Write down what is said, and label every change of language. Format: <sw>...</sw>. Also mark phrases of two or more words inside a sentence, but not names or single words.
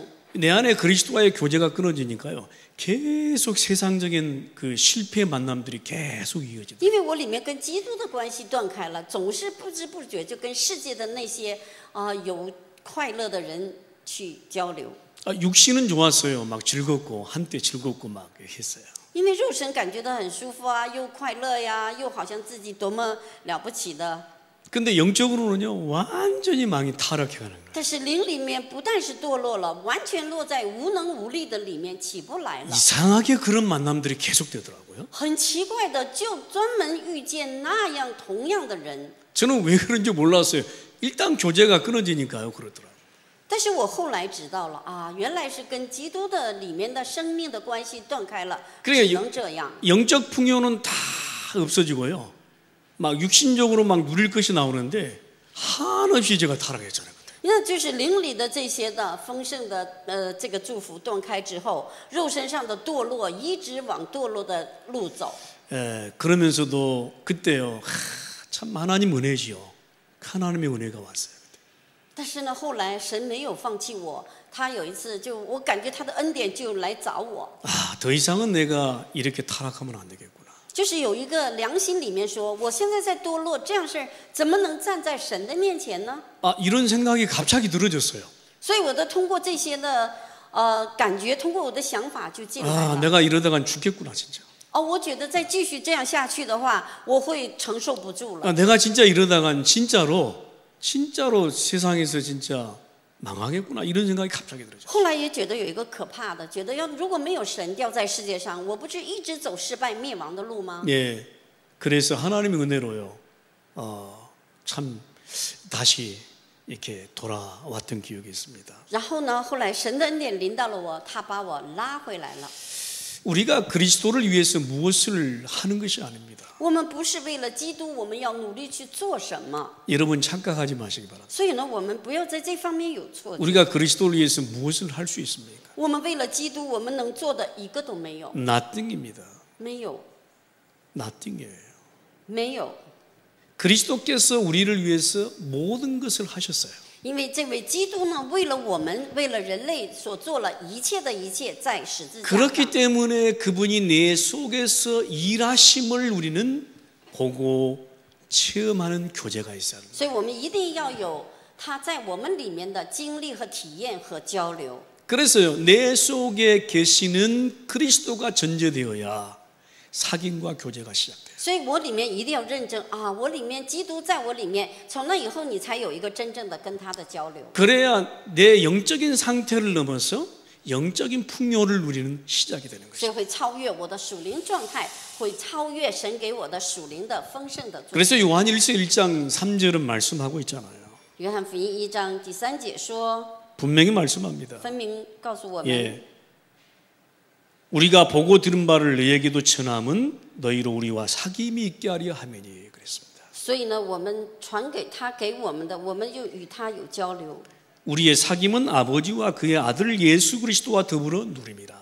<ko>내 안에 그리스도와의 교제가 끊어지니까요, 계속 세상적인 그 실패 만남들이 계속 이어지더라.</ko> <zh>因为我里面跟基督的关系断开了，总是不知不觉就跟世界的那些有快乐的人去交流。</zh> <ko>육신은 좋았어요. 막 즐겁고 한때 즐겁고 막 했어요.</ko> <zh>因为肉身感觉到很舒服又快乐呀，又好像自己多么了不起的。</zh> <ko>근데 영적으로는요, 완전히 망이 타락해 가는 거예요.</ko> <zh>但是灵里面不但是堕落了，完全落在无能无力的里面，起不来了。</zh> <ko>이상하게 그런 만남들이 계속되더라고요.</ko> <zh>很奇怪的，就专门遇见那样同样的人。</zh> <ko>저는 왜 그런지 몰랐어요. 일단 교제가 끊어지니까요, 그러더라고요.</ko> <zh>但是我后来知道了原来是跟基督的里面的生命的关系断开了，只能这样。</zh> <ko>영적 풍요는 다 없어지고요. 막 육신적으로 막 누릴 것이 나오는데 한없이 제가 타락했잖아요.</ko> <zh>那就是灵里的这些的丰盛的这个祝福断开之后，肉身上的堕落一直往堕落的路走。</zh> <ko>그러면서도 그때요, 참 하나님 은혜지요. 하나님의 은혜가 왔어요.</ko> <zh>但是呢，后来神没有放弃我，他有一次就我感觉他的恩典就来找我。</zh> <ko>더 이상은 내가 이렇게 타락하면 안 되겠구나.</ko> <zh>就是有一个良心里面说，我现在在堕落，这样事怎么能站在神的面前呢？</zh> <ko>이런 생각이 갑자기 들어졌어요.</ko> <zh>所以我都通过这些的感觉，通过我的想法就进来了。</zh> <ko>내가 이러다간 죽겠구나 진짜.</ko> <zh>我觉得再继续这样下去的话，我会承受不住了。</zh> <ko>내가 진짜 이러다간 진짜로 세상에서 진짜 망하겠구나 이런 생각이 갑자기 들어요.</ko> <zh>后来也觉得有一个可怕的，觉得如果没有神掉在世界上，我不是一直走失败灭亡的路吗？</zh> <ko>예, 그래서 하나님의 은혜로요, 참 다시 이렇게 돌아왔던 기억이 있습니다.</ko> <zh>然后呢，后来神的恩典临到了我，他把我拉回来了。</zh> <ko>우리가 그리스도를 위해서 무엇을 하는 것이 아닙니다.</ko> <zh>我们不是为了基督，我们要努力去做什么。</zh> <ko>여러분 착각하지 마시기 바랍니다.</ko> <zh>所以呢，我们不要在这方面有错觉。</zh> <ko>우리가 그리스도를 위해서 무엇을 할 수 있습니까?</ko> <zh>我们为了基督，我们能做的一个都没有，</zh> <ko>Nothing입니다.</ko> <zh>没有，</zh> <ko>Nothing이에요.</ko> <zh>没有。</zh> <ko>그리스도께서 우리를 위해서 모든 것을 하셨어요.</ko> <zh>因为这位基督呢，为了我们，为了人类所做了一切的一切，在十字架上。</zh> <ko>그렇기 때문에 그분이 내 속에서 일하심을 우리는 보고 체험하는 교제가 있어야 합니다.</ko> <zh>所以我们一定要有他在我们里面的经历和体验和交流。</zh> <ko>그래서요, 내 속에 계시는 그리스도가 전제되어야 사귐과 교제가 시작돼요.</ko> <zh>所以我里面一定要认证啊，我里面基督在我里面，从那以后你才有一个真正的跟他的交流。</zh> <ko>그래야 내 영적인 상태를 넘어서 영적인 풍요를 누리는 시작이 되는 것이죠.</ko> <zh>所以会超越我的属灵状态，会超越神给我的属灵的丰盛的作用。</zh> <ko>그래서 요한일서 1장 3절은 말씀하고 있잖아요.</ko> <zh>约翰福音1章第3节说，</zh> <ko>분명히 말씀합니다.</ko> <zh>分明告诉我们，</zh> <ko>예, 우리가 보고 들은 바를 너에게도 전함은 너희로 우리와 사귐이 있게 하려 함이니 그랬습니다.</ko> <zh>所以呢，我们传给他给我们的，我们就与他有交流。</zh> <ko>우리의 사귐은 아버지와 그의 아들 예수 그리스도와 더불어 누립니다.</ko>